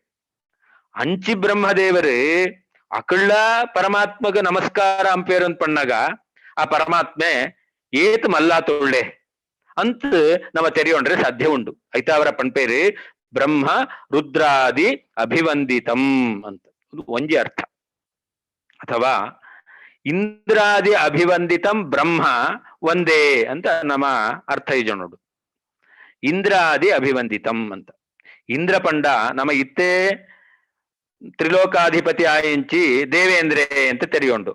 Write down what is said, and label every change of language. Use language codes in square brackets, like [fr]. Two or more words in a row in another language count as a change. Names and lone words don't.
[tcy] ಅಂಚಿ ಬ್ರಹ್ಮದೇವರು ಅಕಳ್ಳ ಪರಮಾತ್ಮಗ ನಮಸ್ಕಾರ ಅಂಪೇರು ಅಂತ ಪಣ್ಣಾಗ ಆ ಪರಮಾತ್ಮೆ ಏತ್ ಮಲ್ಲಾತೊಳ್ಳೆ ಅಂತ ನಮ್ಮ ತೆರೆಯೊಂಡ್ರೆ ಸಾಧ್ಯ ಉಂಡು. ಐತ ಅವರ ಪಣ್ಪೇರು [sa] ಬ್ರಹ್ಮ ರುದ್ರಾದಿ ಅಭಿವಂದಿತಂ [tcy] ಅಂತ ಒಂಜಿ ಅರ್ಥ. ಅಥವಾ [sa] ಇಂದ್ರಾದಿ ಅಭಿವಂದಿತಂ [tcy] ಬ್ರಹ್ಮ ಒಂದೇ ಅಂತ ನಮ್ಮ ಅರ್ಥ ಇಜ ನೋಡು. [sa] ಇಂದ್ರಾದಿ ಅಭಿವಂದಿತಂ [tcy] ಅಂತ ಇಂದ್ರ ಪಂಡ ನಮ್ಮ ಇತ್ತೇ ತ್ರಿಲೋಕಾಧಿಪತಿ ಆಯಿಂಚಿ ದೇವೇಂದ್ರೆ ಅಂತ ತೆರೆಯೋಂಡು.